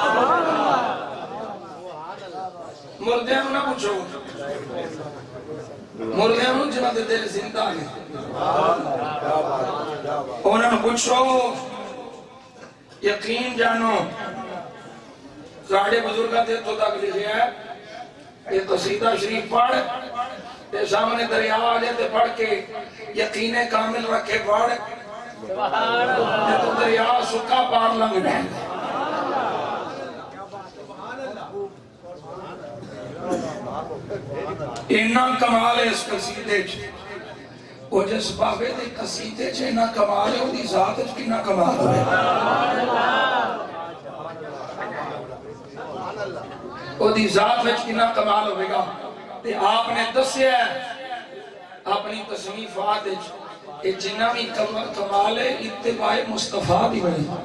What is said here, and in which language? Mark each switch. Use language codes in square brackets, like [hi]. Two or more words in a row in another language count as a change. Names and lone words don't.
[pa] مردیاں نوں نہ پوچھو مردیاں نوں جنہاں دے دل زندہ نے انہاں نوں پوچھو یقین جانو ساڑھے بزرگاں تے تو تک لکھیا ہے یہ قصیدہ شریف پڑھ تے سامنے دریا آ جائے تے پڑھ کے یقین کامل رکھے پڑھ تے تو دریا سکا پار لنگ جائے اینا کمال ہے اس قصیدے چ وہ جس بابے دے قصیدے چ اینا کمال ہے وہ دی ذات چ کنا کمال ہوئے وہ دی ذات وچ کنا کمال ہوئے گا تے آپ نے دسیا ہے اپنی تصنیفات وچ کہ جنہ بھی کمال ہے اتباع مصطفیٰ دی وجہ